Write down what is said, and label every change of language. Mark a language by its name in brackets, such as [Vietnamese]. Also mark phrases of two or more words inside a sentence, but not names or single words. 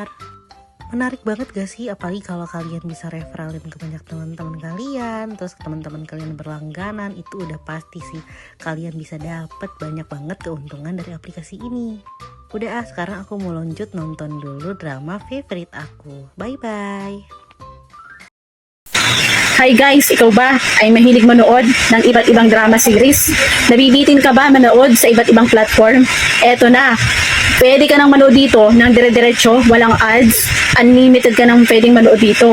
[Indonesian] Menarik banget gak sih? Apalagi kalau kalian bisa referralin ke banyak teman-teman kalian, terus teman-teman kalian berlangganan, itu udah pasti sih kalian bisa dapat banyak banget keuntungan dari aplikasi ini. Udah sekarang aku mau lanjut nonton dulu drama favorite aku. Bye-bye! [English] Hi guys, [Filipino] ikaw ba ay mahilig manood ng iba't ibang [English] drama series? [Filipino] Nabibitin ka ba manood sa iba't ibang platform? Eto na, pwede ka nang manood dito ng dire-diretso, walang ads, unlimited ka nang pwedeng manood dito.